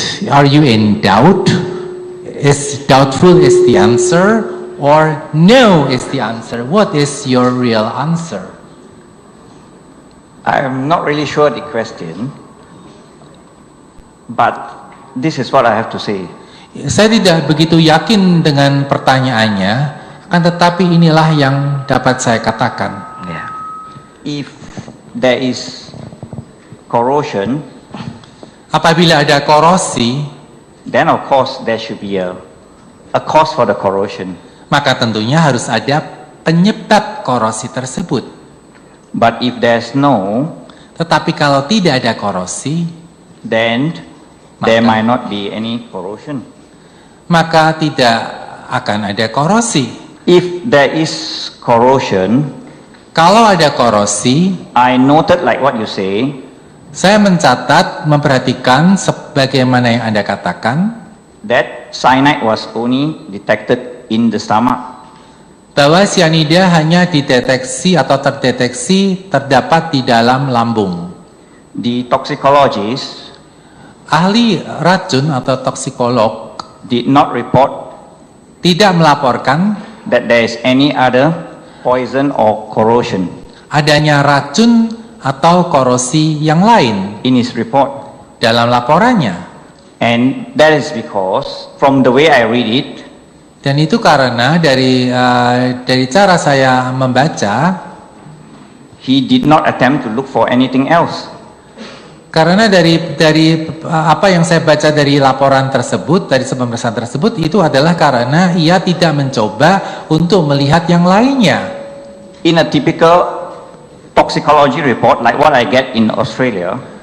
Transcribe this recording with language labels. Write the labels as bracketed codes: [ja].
[en] Are you in doubt? Is doubtful is the answer, or no is the answer? What is your real answer? I'm not really sure the question, but this is what I have to say. [id] Saya tidak begitu yakin dengan pertanyaannya, akan tetapi inilah yang dapat saya katakan. Ya. [en] If there is corrosion, [id] Apabila ada korosi, [en] then of course there should be a cause for the corrosion. [id] maka tentunya harus ada penyebab korosi tersebut. [en] But if there's no, [id] Tetapi kalau tidak ada korosi, [en] then there [id] Maka- [en] might not be any corrosion. [id] maka tidak akan ada korosi. [en] If there is corrosion, [id] Kalau ada korosi, [en] I noted like what you say, [id] saya mencatat, memperhatikan sebagaimana yang Anda katakan, [en] that cyanide was only detected in the stomach. [id] bahwa cyanida hanya dideteksi atau terdeteksi terdapat di dalam lambung. [en] The toxicologist [id] Ahli racun atau toksikolog [en] did not report [id] tidak melaporkan [en] that there is any other poison or corrosion [id] adanya racun atau korosi yang lain [en] in his report. [id] dalam laporannya. [en] And that is because, from the way I read it, [id] Dan itu karena dari cara saya membaca, [en] he did not attempt to look for anything else. [id] karena dari apa yang saya baca dari laporan tersebut, dari pemeriksaan tersebut, itu adalah karena ia tidak mencoba untuk melihat yang lainnya. [en] In a typical toxicology report, like what I get in Australia,